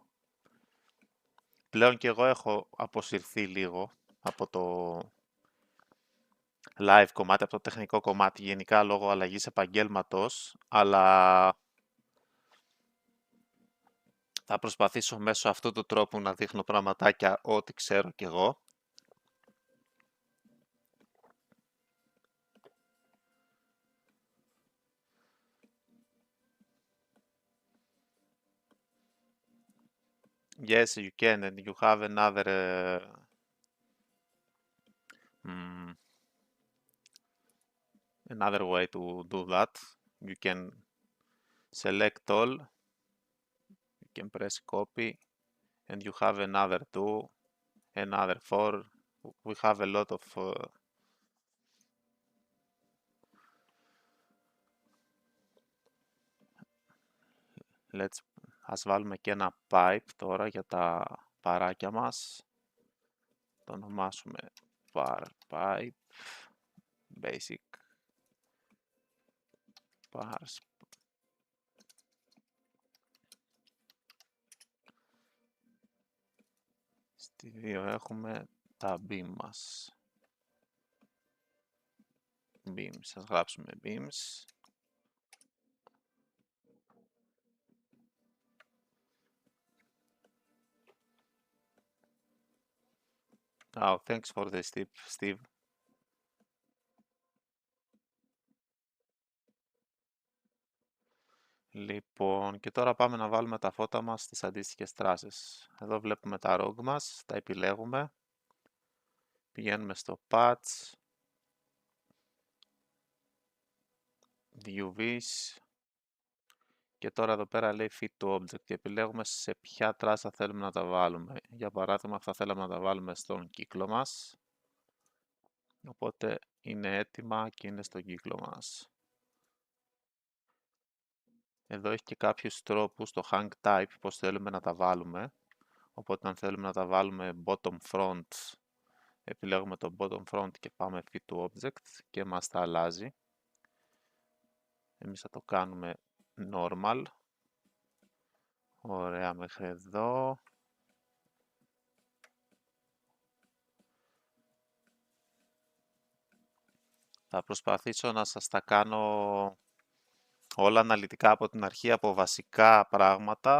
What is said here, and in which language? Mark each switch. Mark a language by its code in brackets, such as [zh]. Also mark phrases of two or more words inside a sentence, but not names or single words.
[el] Πλέον και εγώ έχω αποσυρθεί λίγο από το live κομμάτι, από το τεχνικό κομμάτι, γενικά λόγω αλλαγής επαγγέλματος, αλλά θα προσπαθήσω μέσω αυτού του τρόπου να δείχνω πραγματάκια ό,τι ξέρω κι εγώ. [en] Yes, you can, and you have another way to do that. You can select all, you can press copy, and you have another 2, another 4. We have a lot of [el] ας βάλουμε και ένα pipe τώρα για τα παράκια μας. Το ονομάσουμε bar pipe, [en] basic bars. [el] Στη 2 έχουμε τα beam μας. Beams, ας γράψουμε beams. [en] Oh, thanks for the tip, Steve. [el] Λοιπόν, και τώρα πάμε να βάλουμε τα φώτα μας στις αντίστοιχες τράσες. Εδώ βλέπουμε τα rog μας, τα επιλέγουμε. Πηγαίνουμε στο patch, views και τώρα εδώ πέρα λέει [en] fit to object [el] και επιλέγουμε σε ποια τράσα θέλουμε να τα βάλουμε. Για παράδειγμα θα θέλαμε να τα βάλουμε στον κύκλο μας, οπότε είναι έτοιμα και είναι στον κύκλο μας. Εδώ έχει και κάποιους τρόπους το [en] hang type [el] πώς θέλουμε να τα βάλουμε, οπότε αν θέλουμε να τα βάλουμε [en] bottom front [el] επιλέγουμε το [en] bottom front [el] και πάμε [en] fit to object [el] και μας τα αλλάζει. Εμείς θα το κάνουμε normal. Ωραία μέχρι εδώ. Θα προσπαθήσω να σας τα κάνω όλα αναλυτικά από την αρχή, από βασικά πράγματα.